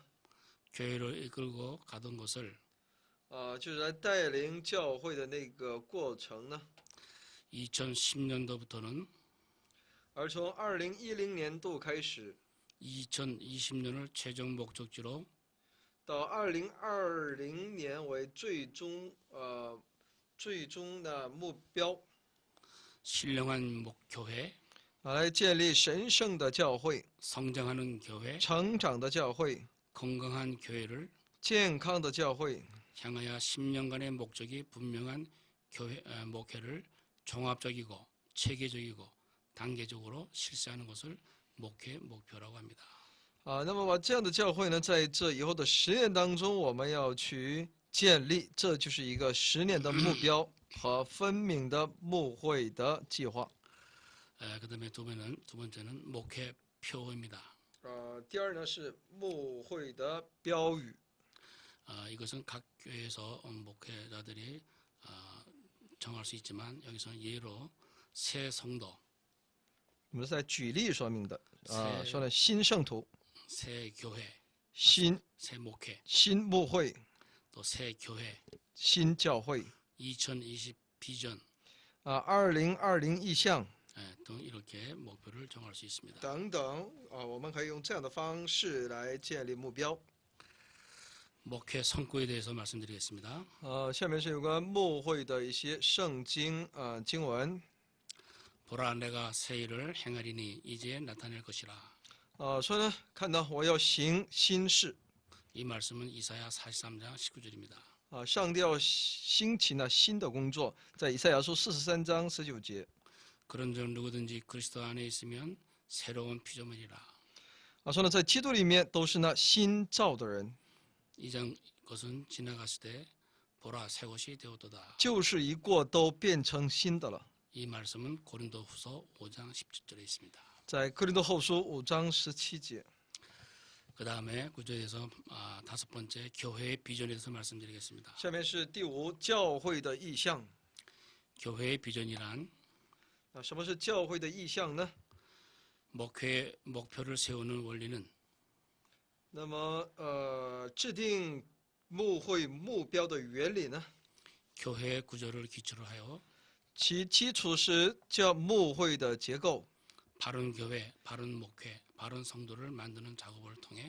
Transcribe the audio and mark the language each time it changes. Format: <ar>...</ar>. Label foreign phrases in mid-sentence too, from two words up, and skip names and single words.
<ko>교회를 이끌고 가던 것을</ko> <zh>就是来带领教会的那个过程呢，</zh> <ko>2010년도부터는</ko> <zh>而从2010年度开始</zh> <ko>2020년을 최종 목적지로</ko> <zh>到2020年为最终的目标，</zh> <ko>신령한 교회,</ko> <zh>来建立神圣的教会、</zh> <ko>성장하는 교회,</ko> <zh>成长的教会、</zh> <ko>건강한 교회를</ko> <zh>健康的教会，</zh> <ko>향하여 10년간의 목적이 분명한 교회 목회를 종합적이고 체계적이고 단계적으로 실시하는 것을 목회 목표라고 합니다.</ko> <zh>那么这样的教会呢，在这以后的10年当中，我们要去建立，这就是一个10年的目标和分明的牧会的计划。</zh> <ko>그다음에 두 번째는 목회 표어입니다.</ko> <zh>第二呢是牧会的标语。</zh> <ko>이것은 각 교회에서 목회자들이 정할 수 있지만 여기서는 예로 새 성도,</ko> <zh>我们是在举例说明的。是说了新圣徒、</zh> <ko>새 교회,</ko> <zh>新</zh> <ko>새 목회,</ko> <zh>新牧会、</zh> <ko>또 새 교회,</ko> <zh>新教会。</zh> <ko>2020 비전</ko> <zh>2020意向</zh> <ko>등 이렇게 목표를 정할 수 있습니다.</ko> <zh>等等我们可以用这样的方式来建立目标。</zh> <ko>목회 성과에 대해서 말씀드리겠습니다.</ko> <zh>下面是有关牧会的一些圣经经文。</zh> <ko>보라 내가 새 일을 행하리니 이제 나타낼 것이라.</ko> <zh>说呢，看到我要行新事。</zh> <ko>이 말씀은 이사야 43장 19절입니다.</ko> <zh>上帝要兴起那新的工作，在以赛亚书43章19节。</zh> <ko>그런즉 누구든지 그리스도 안에 있으면 새로운 피조물이라.</ko> <zh>说呢，在基督里面都是那新造的人，</zh> <ko>이장 것은 지나갔을 때 보라 새 것이 되었도다.</ko> <zh>旧事一过，都变成新的了。</zh> <ko>이 말씀은 고린도후서 5장 17절에 있습니다.</ko> <zh>在哥林多后书5章17节。</zh> <ko>그 다음에 구절에서 5번째 교회의 비전에 대해서 말씀드리겠습니다.</ko> <zh>下面是第5教会的意向。</zh> <ko>교회의 비전이란</ko> <zh>什么是教会的意向呢？</zh> <ko>목회 목표를 세우는 원리는</ko> <zh>那么制定牧会目标的原理呢？</zh> <ko>교회의 구조를 기초로 하여</ko> <zh>其基础是教牧会的结构，</zh> <ko>바른 교회, 바른 목회, 바른 성도를 만드는 작업을 통해</ko>